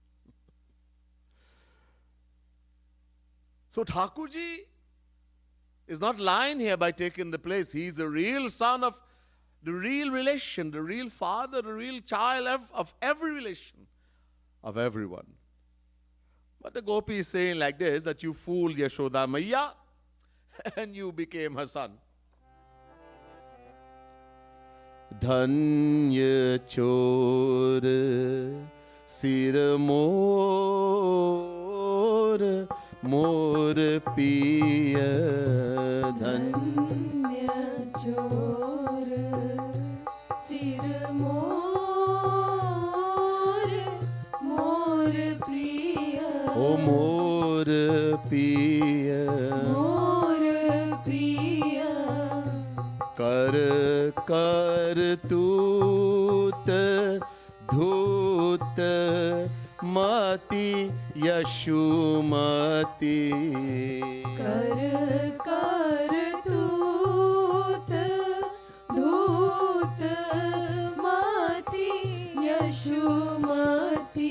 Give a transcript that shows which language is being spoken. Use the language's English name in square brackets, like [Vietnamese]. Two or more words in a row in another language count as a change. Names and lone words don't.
[English] So Thakurji is not lying here by taking the place. He is the real son of the real relation, the real father, the real child of every relation, of everyone. But the Gopi is saying like this, that you fooled Yashoda Maiya and you became her son. [Hindi] धन्य चोर सिर मोर मोर पिया धन्य चोर सिर मोर मोर प्रिय ओ मोर पिया मोर प्रिय कर कर तूत धूत मति यशुमति कर कर तूत धूत मति यशुमति